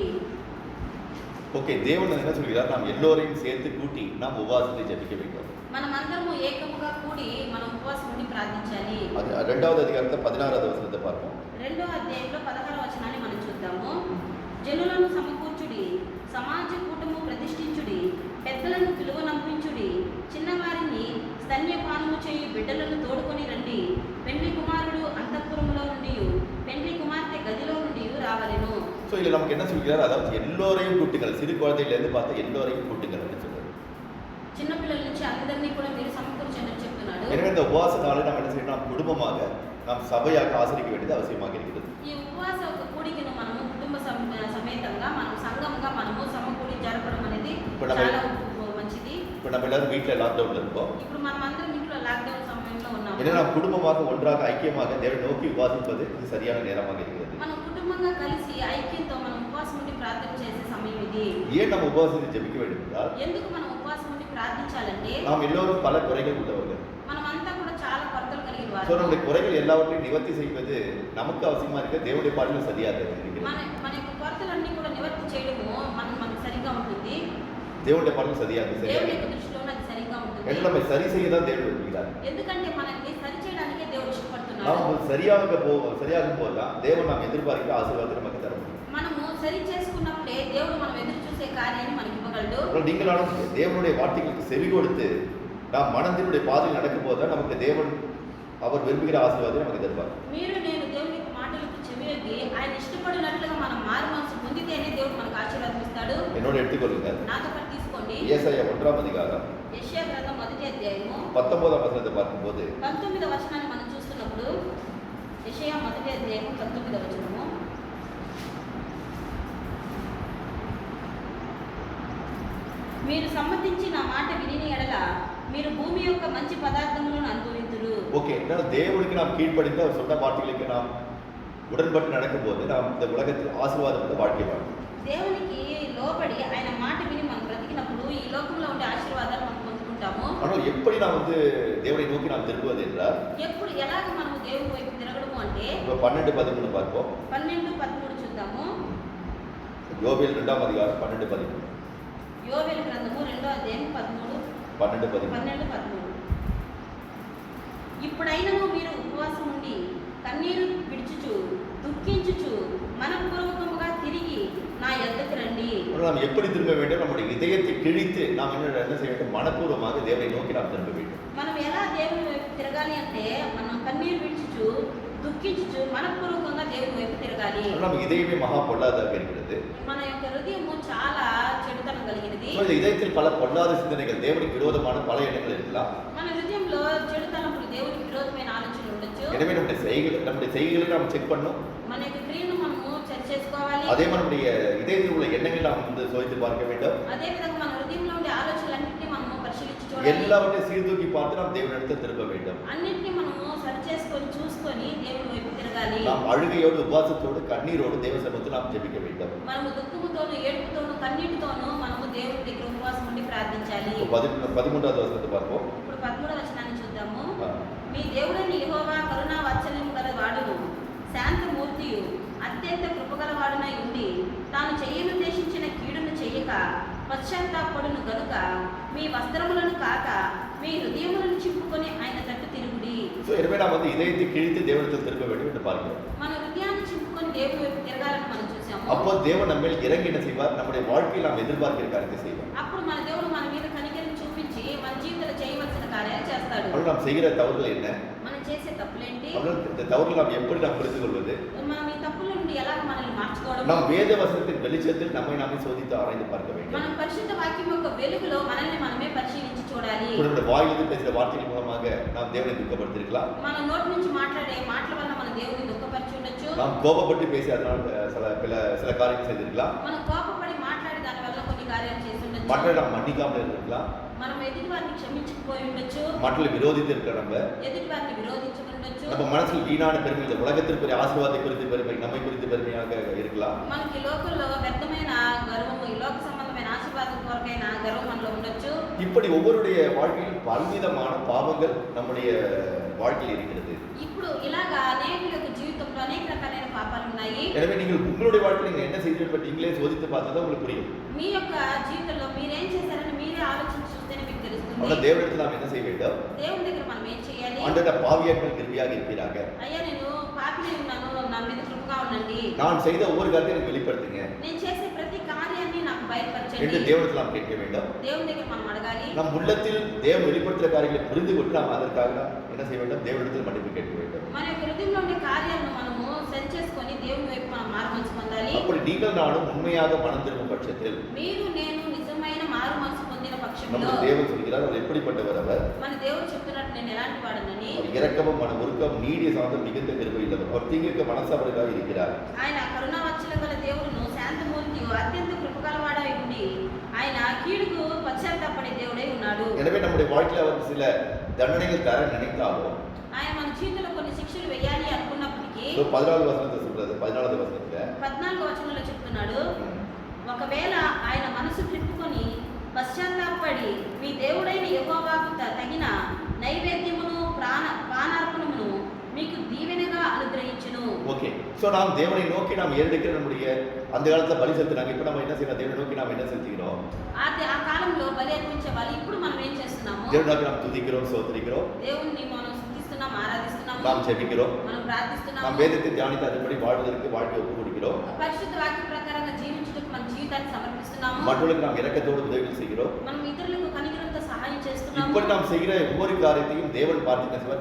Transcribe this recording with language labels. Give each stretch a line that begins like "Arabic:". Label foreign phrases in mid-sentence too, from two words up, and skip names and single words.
Tamil: ஓகே, தேவன் என்ன சொல்கிறார்? நாம் எல்லோரையும் சேர்த்து கூட்டி நாம் உபவாசத்தை ஜெபிக்க வேண்டும்.
Telugu: మనమందరము ఏకముగా కూడి మనం ఉపవాసం ఉండి ప్రార్థించాలి.
Tamil: அது 2வது அதிகாரத்தில் 16வது வசனத்தை பார்ப்போம்.
Telugu: 2వ అధ్యాయంలో 16వ వచనాన్ని మనం చూద్దాము. జనులను సమకూర్చుడి, సమాజ కూటము ప్రతిష్ఠించుడి, పెద్దలను పిలువనంపించుడి, చిన్నవారిని స్తన్యపానము చేయు బిడ్డలను తోడుకొని రండి. పెండ్లి కుమారుడు అంతఃపురములో నుండి, పెండ్లి కుమార్తె గదిలో నుండి రావలెను.
Tamil: ஸோ இதில் நமக்கு என்ன சொல்கிறார்? அதாவது எல்லோரையும் கூட்டுங்கள், சிறு குழந்தையிலேருந்து பார்த்தா எல்லோரையும் கூட்டுங்கள் அப்படின்னு சொல்றாரு.
Telugu: చిన్నపిల్లల నుంచి అందరినీ కూడా మీరు సమకూర్చండి అని చెప్తున్నాడు.
Tamil: எனவே இந்த உபவாச நாளை நாம் என்ன செய்யணும்? நாம் குடும்பமாக நாம் சபையாக ஆசரிக்க வேண்டியது அவசியமாக இருக்கிறது.
Telugu: ఈ ఉపవాస కూడికను మనము కుటుంబ సమేతంగా మనం సంఘంగా మనము సమకూడి జరపడం అనేది చాలా మంచిది.
Tamil: இப்போ நம்ம எல்லாரும் வீட்டில் லாக்டவுனில் இருக்கோம்.
Telugu: ఇప్పుడు మనం అందరం ఇంట్లో లాక్డౌన్ సమయంలో ఉన్నాము.
Tamil: எனவே நாம் குடும்பமாக ஒன்றாக ஐக்கியமாக தேவனை நோக்கி உபாசிப்பது இது சரியான நேரமாக இருக்கிறது.
Telugu: మనం కుటుంబంగా కలిసి ఐక్యంతో మనం ఉపవాసం ఉండి ప్రార్థన చేసే సమయం ఇది.
Tamil: ஏன் நம்ம உபவாசித்து ஜெபிக்க வேண்டும் என்றால்,
Telugu: ఎందుకు మనం ఉపవాసం ఉండి ప్రార్థించాలంటే
Tamil: நாம் எல்லோரும் பல குறைகள் உள்ளவர்கள்.
Telugu: మనమంతా కూడా చాలా కొరతలు కలిగిన
Tamil: ஸோ
Telugu: వారు.
Tamil: நம்முடைய குறைகள் எல்லாவற்றையும் நிவர்த்தி செய்வது நமக்கு அவசியமா இருக்க தேவனுடைய பாடலில் சரியாக இருக்கிறது.
Telugu: మన యొక్క కొరతలన్నీ కూడా నివర్తి చేయడము మనకు సరిగా ఉంటుంది.
Tamil: தேவனுடைய பாடல் சரியாக
Telugu: దేవుని యొక్క దృష్టిలో అది సరిగా ఉంటుంది.
Tamil: என்று நம்மை சரி செய்ய தான் தேவன் விரும்புகிறார்.
Telugu: ఎందుకంటే మనల్ని సరి చేయడానికే దేవుడు ఇష్టపడుతున్నాడు.
Tamil: நாம் சரியாகும் போதுதான் தேவன் நாம் எதிர்பார்க்கிற ஆசீர்வாதத்தை நமக்கு தர முடியும்.
Telugu: మనము సరి చేసుకున్నప్పుడే దేవుడు మనం ఎదురు చూసే కార్యాన్ని మనకి ఇవ్వగలడు.
Tamil: நீங்களாலும் தேவனுடைய வார்த்தைகளுக்கு செவி கொடுத்து நாம் மனதினுடைய பாதையில் நடக்கும் போதுதான் நமக்கு தேவன் அவர் விரும்புகிற ஆசீர்வாதத்தை நமக்கு தருவார்.
Telugu: మీరు నేను దేవుని యొక్క మాటలకు చెవియొగ్గి ఆయన ఇష్టపడినట్లుగా మనం మారు మనసు పొందితేనే దేవుడు మనకు ఆశీర్వాదం ఇస్తాడు.
Tamil: என்னோட எடுத்துக்கொள்ளுங்க.
Telugu: నాతో పాటు తీసుకోండి.
Tamil: ஏசாயா 1ஆம் அதிகாரம்
Telugu: యెషయా గ్రంథం 1వ అధ్యాయము
Tamil: 19ஆம் வசனத்தை பார்க்கும்போது
Telugu: 19వ వచనాన్ని మనం చూస్తున్నప్పుడు యెషయా 1వ అధ్యాయము 19వ వచనము, మీరు సమ్మతించి నా మాట విని ఎడల మీరు భూమి యొక్క మంచి పదార్థములను అనుభవింతురు.
Tamil: ஓகே, என்னன்னா தேவனுக்கு நாம் கீழ்ப்படிந்து அவர் சொன்ன வார்த்தைகளுக்கு நாம் உடன்பட்டு நடக்கும்போது நாம் இந்த உலகத்தில் ஆசீர்வாதம் உள்ள வாழ்க்கை வாழ்க்கை.
Telugu: దేవునికి లోబడి ఆయన మాట విని మనం బ్రతికినప్పుడు ఈ లోకంలో ఉండే ఆశీర్వాదాలు మనం పొందుకుంటాము.
Tamil: ஆனால் எப்படி நாம் தேவனை நோக்கி நாம் திரும்புவது என்றால்,
Telugu: ఎప్పుడు ఎలాగ మనము దేవుని వైపు తిరగడము అంటే
Tamil: இப்போ 12-13 பார்ப்போம்.
Telugu: 12-13 చూద్దాము.
Tamil: யோபேல் 2ஆம் அதிகாரம் 12-13.
Telugu: యోవేలు గ్రంథము 2వ అధ్యాయం 12-13. 12-13. ఇప్పుడైనను మీరు ఉపవాసం ఉండి కన్నీరు విడుచుచు దుఃఖించుచు మనపూర్వకముగా తిరిగి నా యొద్దకు రండి.
Tamil: நாம் எப்படி திரும்ப வேண்டும்? நம்முடைய இதயத்தை கிழித்து நாம் என்ன செய்ய வேண்டும்? மனப்பூர்வமாக தேவனை நோக்கி நாம் திரும்ப வேண்டும்.
Telugu: మనం ఎలా దేవుని వైపు తిరగాలి అంటే మనం కన్నీరు విడుచుచు దుఃఖించుచు మనపూర్వకంగా దేవుని వైపు తిరగాలి.
Tamil: நம்ம இதயமே மகா பொல்லாததாக இருக்கிறது.
Telugu: మన యొక్క హృదయము చాలా చెడుతనం కలిగినది.
Tamil: இந்த இதயத்தில் பல பொல்லாத சிந்தனைகள், தேவனுக்கு விரோதமான பல எண்ணங்கள் இருக்கலாம்.
Telugu: మన హృదయంలో చెడుతనములు దేవునికి విరోధమైన ఆలోచనలు ఉండొచ్చు.
Tamil: எனவே நம்முடைய செய்கைகளை நாம் செக் பண்ணணும்.
Telugu: మన యొక్క క్రియను మనము సరి చేసుకోవాలి.
Tamil: அதே மாதிரி நம்முடைய இதயத்தில் உள்ள எண்ணங்களை நாம் சோதித்து பார்க்க வேண்டும்.
Telugu: అదే విధంగా మన హృదయంలో ఉండే ఆలోచనలన్నింటినీ మనము పరిశీలించి చూడాలి.
Tamil: எல்லாவற்றையும் சீர்தூக்கி பார்த்து நாம் தேவனிடத்தில் திரும்ப வேண்டும்.
Telugu: అన్నింటినీ మనము సరి చేసుకొని చూసుకొని దేవుని వైపు తిరగాలి.
Tamil: நாம் அழுகையோடு, உபவாசத்தோடு, கண்ணீரோடு தேவ சமூகத்தில் நாம் ஜெபிக்க வேண்டும்.
Telugu: మనము దుఃఖముతోను, ఏడుపుతోను, కన్నీటితోను మనము దేవుని దగ్గర ఉపవాసం ఉండి ప్రార్థించాలి.
Tamil: 13வது వచనத்தை பார்ப்போம்.
Telugu: ఇప్పుడు 13వ వచనాన్ని చూద్దాము. ఆ. మీ దేవుడైన యెహోవా కరుణా వాత్సల్యము గల వాడును, శాంతమూర్తియు, అత్యంత కృపగలవాడునై ఉండి తాను చెయ్యనుద్దేశించిన కీడును చెయ్యక పశ్చాత్తాపడును గనుక మీ వస్త్రములను కాక మీ హృదయములను చింపుకొని ఆయన తట్టు తిరుగుడి.
Tamil: ஸோ எனவே நாம் இதயத்தை கிழித்து தேவனிடத்தில் திரும்ப வேண்டும் என்று பார்க்கிறோம்.
Telugu: మన హృదయాన్ని చింపుకొని దేవుని వైపు తిరగాలని మనం చూసాము.
Tamil: அப்போ தேவன் நம்ம மேல் இறங்கி என்ன செய்வார்? நம்முடைய வாழ்க்கையில் நாம் எதிர்பார்க்கிற காரியத்தை செய்வார்.
Telugu: అప్పుడు మన దేవుడు మన మీద కనికరం చూపించి మన జీవితంలో చేయవలసిన కార్యాలు చేస్తాడు.
Tamil: அவர்கள் நாம் செய்கிற தவறுகள் என்ன?
Telugu: మనం చేసే తప్పులేంటి?
Tamil: அவர்கள் இந்த தவறுகள் நாம் எப்படி நாம் புரிந்து கொள்வது?
Telugu: మనం ఈ తప్పుల నుండి ఎలా మనల్ని మార్చుకోవడం?
Tamil: நாம் வேத வசனத்தின் வெளிச்சத்தில் நம்மை நாமே சோதித்து ஆராய்ந்து பார்க்க வேண்டும்.
Telugu: మనం పరిశుద్ధ వాక్యం యొక్క వెలుగులో మనల్ని మనమే పరిశీలించి చూడాలి.
Tamil: நம்முடைய வாயிலிருந்து பேசுகிற வார்த்தைகள் மூலமாக நாம் தேவனை துக்கப்படுத்திருக்கலாம்.
Telugu: మన నోటి నుంచి మాట్లాడే మాటల వల్ల మన దేవుని దుఃఖపరిచి ఉండొచ్చు.
Tamil: நாம் கோபப்பட்டு பேசி அதனால் சில காரியங்கள் செய்திருக்கலாம்.
Telugu: మనం కోపపడి మాట్లాడి దాని వల్ల కొన్ని కార్యాలు చేసి ఉండొచ్చు.
Tamil: மற்றவர்களை நாம் மன்னிக்காமல் இருந்திருக்கலாம்.
Telugu: మనం ఎదుటి వారిని క్షమించకపోయి ఉండొచ్చు.
Tamil: மற்றவர்களை விரோதித்து இருக்க
Telugu: ఎదుటి వారిని విరోధించి ఉండొచ్చు.
Tamil: நம்ம மனசில் வீணான பெருமை, இந்த உலகத்திற்குரிய ஆசீர்வாதத்தை குறித்து பெருமை, நம்மை குறித்து பெருமையாக இருக்கலாம்.
Telugu: మనకి లోకంలో వ్యర్థమైన గర్వము, ఈ లోక సంబంధమైన ఆశీర్వాదం కొరకైన గర్వం మనలో ఉండొచ్చు.
Tamil: இப்படி ஒவ்வொருடைய வாழ்க்கையில் பலவிதமான பாவங்கள் நம்முடைய வாழ்க்கையில் இருக்கிறது.
Telugu: ఇప్పుడు ఇలాగా అనేకుల యొక్క జీవితంలో అనేక రకాలైన పాపాలు ఉన్నాయి.
Tamil: எனவே நீங்கள் உங்களுடைய வாழ்க்கையில் நீங்கள் என்ன செய்தீர்கள் பற்றி நீங்களே சோதித்து பார்த்தா தான் உங்களுக்கு புரியும்.
Telugu: మీ యొక్క జీవితంలో మీరేం చేశారని మీరే ఆలోచించి చూస్తేనే మీకు తెలుస్తుంది.
Tamil: ஆனால் தேவனிடத்தில் நாம் என்ன செய்ய வேண்டும்?
Telugu: దేవుని దగ్గర మనం ఏం చేయాలి? చేయాలి?
Tamil: ஆண்டவரே பாவியாக கிருபையாக இருக்கிறாங்க.
Telugu: అయ్యా నేను పాపిని ఉన్నాను, నా మీద కృపగా ఉండండి.
Tamil: நான் செய்த ஒவ்வொரு காரியத்தையும் எனக்கு வெளிப்படுத்துங்க
Telugu: నేను చేసే ప్రతి కార్యాన్ని నాకు
Tamil: என்று
Telugu: బయలుపరచండి.
Tamil: தேவனிடத்தில் நாம் கேட்க வேண்டும்.
Telugu: దేవుని దగ్గర మనం అడగాలి.
Tamil: நம் உள்ளத்தில் தேவன் வெளிப்படுத்துகிற காரியங்களை புரிந்து கொண்டு நாம் அதற்காக என்ன செய்ய வேண்டும்? தேவனிடத்தில் மன்னிப்பு கேட்க வேண்டும்.
Telugu: మన యొక్క హృదయంలో ఉండే కార్యాలను మనము సరి చేసుకొని దేవుని వైపు మనం మార్పు పొందాలి.
Tamil: அப்படி நீங்கள் நானும் உண்மையாக மனம் திரும்பும் பட்சத்தில்
Telugu: మీరు నేను నిజమైన మారు మనసు పొందిన పక్షంలో
Tamil: நம்முடைய தேவன் சொல்கிறார், அவர் எப்படிப்பட்டவர்? அவர்
Telugu: మన దేవుడు చెప్తున్నట్టు నేను ఎలాంటి వాడనని.
Tamil: அவர் இரக்கமும் மன உருக்கம் நீடிய சாந்தம் மிகுந்த கிருபை உள்ளவர். அவர் தீங்கிற்கு மனசாபரிதாக இருக்கிறார்.
Telugu: ఆయన కరుణావచ్చలం గల దేవుడును శాంతమూర్తి అత్యంత కృపగలవాడై ఉండి ఆయన కీడుకు పశ్చాత్తాపడే దేవుడై ఉన్నాడు.
Tamil: எனவே நம்முடைய வாழ்க்கையில் அவர் சில தண்டனைகள் தர நினைத்தாலும்
Telugu: ఆయన మన జీవితంలో కొన్ని శిక్షలు వేయాలి అనుకున్నప్పటికీ
Tamil: 14வது வசனத்தை சொல்றது, 14வது వచనంలో
Telugu: 14వ వచనంలో చెప్తున్నాడు, ఒకవేళ ఆయన మనసు తిప్పుకొని పశ్చాత్తాపడి మీ దేవుడైన యెహోవాకు తగిన నైవేద్యమును పానార్పణమును మీకు దీవెనగా అనుగ్రహించును.
Tamil: ஓகே. சோ நாம் தேவனை நோக்கி நாம் ஏறெடுக்கிற நம்முடைய அந்த காலத்துல பலி செலுத்தினாங்க. இப்போ நம்ம என்ன செய்யணும்? தேவனை நோக்கி நாம் என்ன செலுத்துகிறோம்?
Telugu: ఆ కాలంలో బలి అర్పించే వాళ్ళు ఇప్పుడు మనం ఏం చేస్తున్నాము?
Tamil: தேவனை நோக்கி நாம் துதிக்கிறோம், ஸ்தோத்திரிக்கிறோம்,
Telugu: దేవుణ్ణి మనం స్తుతిస్తున్నాం, ఆరాధిస్తున్నాము,
Tamil: நாம் ஜெபிக்கிறோம்,
Telugu: మనం ప్రార్థిస్తున్నాము,
Tamil: நாம் வேதத்தை தியானித்து அதன்படி வாழ்வதற்கு வாழ்க்கை ஒப்பு கொடுக்கிறோம்,
Telugu: పరిశుద్ధ వాక్య ప్రకారంగా జీవించుటకు మన జీవితాన్ని సమర్పిస్తున్నాము,
Tamil: மற்றவர்களுக்கு நாம் இரக்கத்தோடு உதவிகள் செய்கிறோம்.
Telugu: మనం ఇతరులకు కనికరంతో సహాయం చేస్తున్నాము.
Tamil: இப்படி நாம் செய்கிற ஒவ்வொரு காரியத்தையும் தேவன் பார்த்து என்ன செய்வார்?